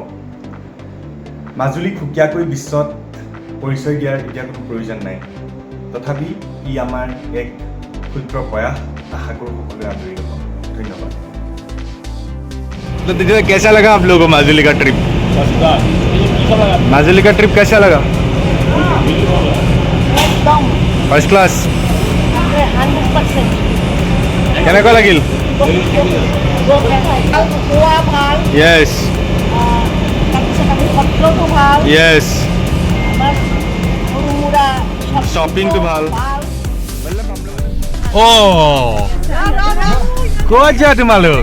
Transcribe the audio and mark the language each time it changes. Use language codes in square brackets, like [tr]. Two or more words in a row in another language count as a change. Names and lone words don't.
[as] মাজুলীক সুকীয়াকৈ বিশ্বত পৰিচয় দিয়াৰ এতিয়া কোনো প্ৰয়োজন নাই, তথাপি ই আমাৰ এক ক্ষুদ্ৰ প্ৰয়াস। আশা কৰোঁ সকলোৱে আদৰি ল'ব। ধন্যবাদ। [hi] तो दीदी कैसा लगा आप लोगों को माजुली का ट्रिप? माजुली का ट्रिप कैसा लगा? [en] First class. 100%. [as] কেনেকুৱা লাগিল? খোৱা ভাল, য়েছ তাৰপিছত আমি সত্ৰটো ভাল, য়েছ আমাৰ সৰু সুৰা শ্বপিংটো ভাল। ক'ত যোৱা তোমালোক?